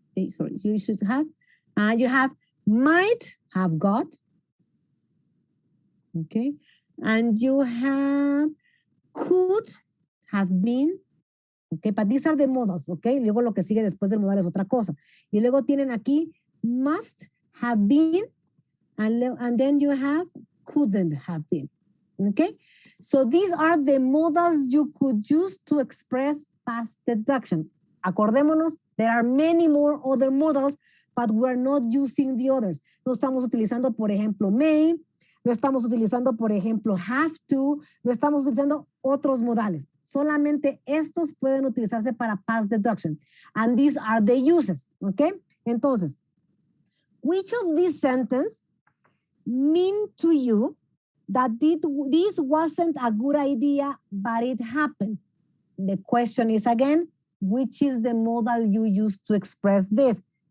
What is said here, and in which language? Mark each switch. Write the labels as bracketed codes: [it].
[en] sorry, you should have, you have might have got, okay, and you have could have been, okay, but these are the modals, okay, [es] luego lo que sigue después del modal es otra cosa, y luego tienen aquí [en] must have been, and then you have couldn't have been, okay, so these are the modals you could use to express past deduction. Acordémonos, there are many more other modals, but we're not using the others. [es] No estamos utilizando, por ejemplo, may, no estamos utilizando, por ejemplo, have to, no estamos utilizando otros modales. Solamente estos pueden utilizarse para past deduction. [en] And these are the uses, ¿ok? Entonces, which of these sentences mean to you that this wasn't a good idea, but it happened? The question is again, which is the modal you use to express this?